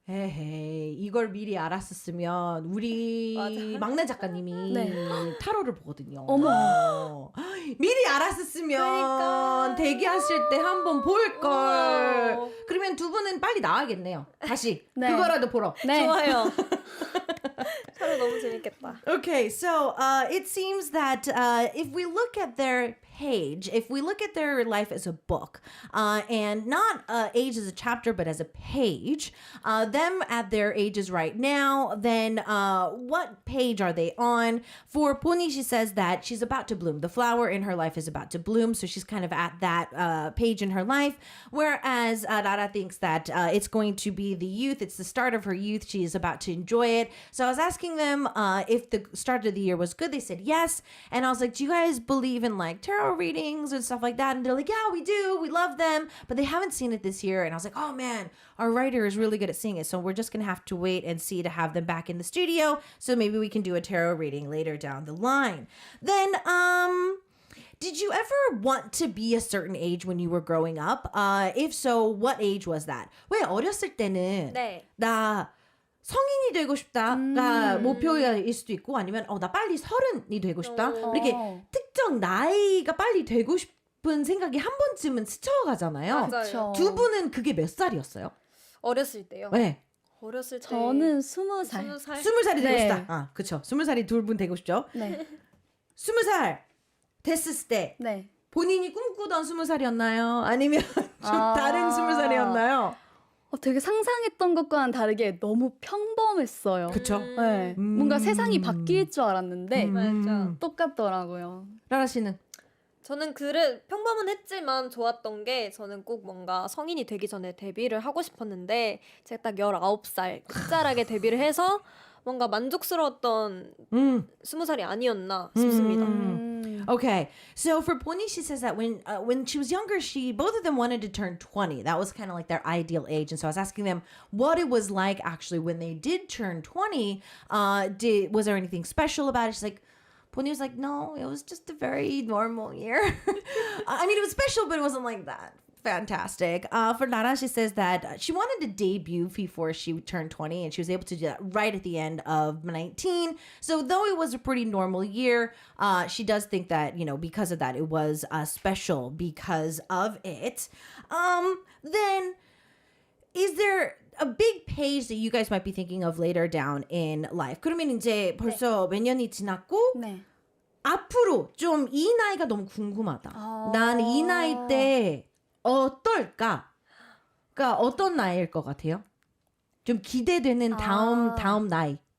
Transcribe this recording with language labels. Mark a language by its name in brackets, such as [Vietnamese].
[Korean] 에헤이 이걸 미리 알았었으면 우리 맞아. 막내 작가님이 네. 타로를 보거든요. 어머. 미리 알았었으면 그러니까. 대기하실 때 한번 볼 걸. 어. 그러면 두 분은 빨리 나와야겠네요. 다시 네. 그거라도 보러. 네. 좋아요. 타로 너무 재밌겠다. [English] Okay, so it seems that if we look at their page, if we look at their life as a book, and not age as a chapter, but as a page, them at their ages right now, then what page are they on? For Pony, she says that she's about to bloom. The flower in her life is about to bloom, so she's kind of at that page in her life. Whereas Rara thinks that it's going to be the youth, it's the start of her youth, she is about to enjoy it. So I was asking them if the start of the year was good. They said yes. And I was like, do you guys believe in like tarot readings and stuff like that? And they're like, yeah, we do. We love them. But they haven't seen it this year. And I was like, oh man, our writer is really good at seeing it. So we're just going to have to wait and see to have them back in the studio. So maybe we can do a tarot reading later down the line. Then, did you ever want to be a certain age when you were growing up? If so, what age was that? [Korean] 왜 어렸을 때는 네. 나 성인이 되고 싶다가 목표일 수도 있고 아니면 나 빨리 30이 되고 싶다. 이렇게 특정 나이가 빨리 되고 싶은 생각이 한 번쯤은 스쳐가잖아요. 맞아요. 두 분은 그게 몇 살이었어요? 어렸을 때요. 네. 어렸을 때. 저는 20살. 20살. 20살이 되고 네. 싶다. 아, 그쵸. 20살이 둘 분 되고 싶죠. 네. 20살 됐을 때 네. 본인이 꿈꾸던 20살이었나요? 아니면 좀 아. 다른 20살이었나요? 되게 상상했던 것과는 다르게 너무 평범했어요. 그쵸. 네. 뭔가 세상이 바뀔 줄 알았는데 맞아. 똑같더라고요. 라라 씨는? 저는 평범은 했지만 좋았던 게 저는 꼭 뭔가 성인이 되기 전에 데뷔를 하고 싶었는데 제가 딱 19살 끝자락에 데뷔를 해서 뭔가 만족스러웠던 20살이 아니었나 싶습니다. [English] Okay, so for Pony, she says that when she was younger, both of them wanted to turn 20. That was kind of like their ideal age. And so I was asking them what it was like actually when they did turn 20. Was there anything special about it? She's like, Pony was like, no, it was just a very normal year. I mean, it was special, but it wasn't like that. Fantastic. For Nara, she says that she wanted to debut before she turned 20, and she was able to do that right at the end of 19. So though it was a pretty normal year, she does think that, because of that, it was special because of it. Then, is there a big page that you guys might be thinking of later down in life? [Korean] 그러면 이제 벌써 몇 년이 지났고, 네. 앞으로 좀 이 나이가 너무 궁금하다. 난 이 나이 때 어떨까? 그러니까 어떤 나이일 것 같아요? 좀 기대되는 다음 나이.